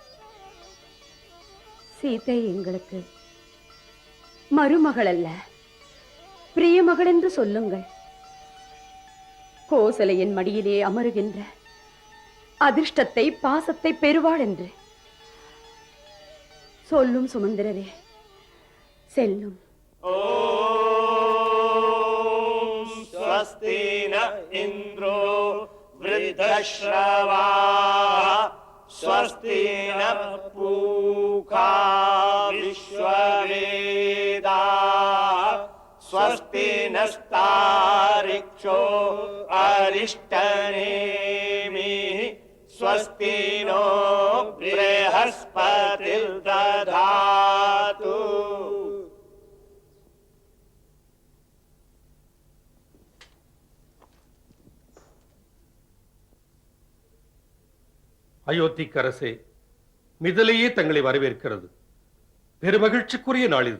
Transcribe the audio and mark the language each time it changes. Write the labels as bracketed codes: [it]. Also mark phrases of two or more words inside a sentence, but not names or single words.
[ta] சீதை எங்களுக்கு மருமகள் அல்ல, பிரியமகள் என்று சொல்லுங்கள். கோசலையின் மடியிலே அமருகின்ற அதிர்ஷ்டத்தை பாசத்தை பெறுவாள் என்று சொல்லும் சுமந்திரரே, செல்லும். [sa] स्वस्ति न इन्द्रो वृद्धश्रवा स्वस्ति न पूषा विश्ववेदा स्वस्ति नस्तारिक्षो अरिष्टनेमिः स्वस्ति नो बृहस्पतिर्दधातु. [ta] அயோத்திக்கரசே, மிதிலையே தங்களை வரவேற்கிறது. பெருமகிழ்ச்சிக்குரிய நாள் இது.